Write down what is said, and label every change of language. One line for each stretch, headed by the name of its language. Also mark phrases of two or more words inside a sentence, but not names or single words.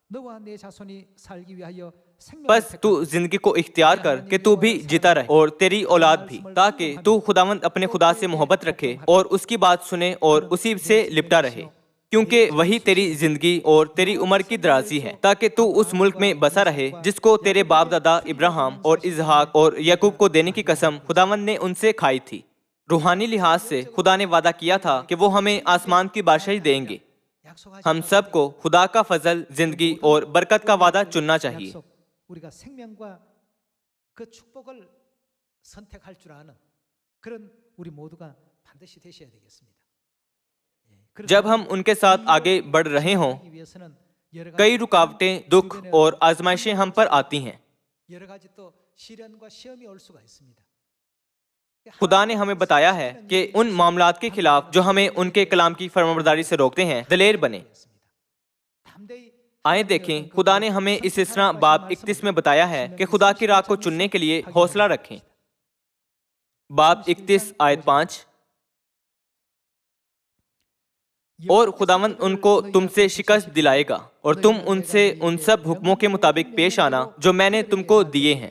Urdu: بس تو زندگی کو اختیار کر کہ تو بھی جیتا رہے اور تیری اولاد بھی، تاکہ تو خداوند اپنے خدا سے محبت رکھے اور اس کی بات سنے اور اسی سے لپٹا رہے، کیونکہ وہی تیری زندگی اور تیری عمر کی درازی ہے، تاکہ تو اس ملک میں بسا رہے جس کو تیرے باپ دادا ابراہیم اور اسحاق اور یعقوب کو دینے کی قسم خداوند نے ان سے کھائی تھی۔ روحانی لحاظ سے خدا نے وعدہ کیا تھا کہ وہ ہمیں آسمان کی بادشاہی دیں گے۔ ہم سب کو خدا کا فضل، زندگی اور برکت کا وعدہ چننا چاہیے۔
Korean: 우리가 생명과 그 축복을 선택할 줄 아는 그런 우리 모두가 반드시 되셔야 되겠습니다.
Urdu: جب ہم ان کے ساتھ آگے بڑھ رہے ہوں، کئی رکاوٹیں، دکھ اور آزمائشیں ہم پر آتی ہیں۔
Korean: 여러 가지 또 시련과 시험이 올 수가 있습니다.
Urdu: خدا نے ہمیں بتایا ہے کہ ان معاملات کے خلاف جو ہمیں ان کے کلام کی فرمانبرداری سے روکتے ہیں، دلیر بنیں۔ آئیں دیکھیں، خدا نے ہمیں اس اسرا باب 31 میں بتایا ہے کہ خدا کی راہ کو چننے کے لیے حوصلہ رکھیں۔ باب 31 آیت 5، اور خداوند ان کو تم سے شکست دلائے گا اور تم ان سے ان سب حکموں کے مطابق پیش آنا جو میں نے تم کو دیے ہیں۔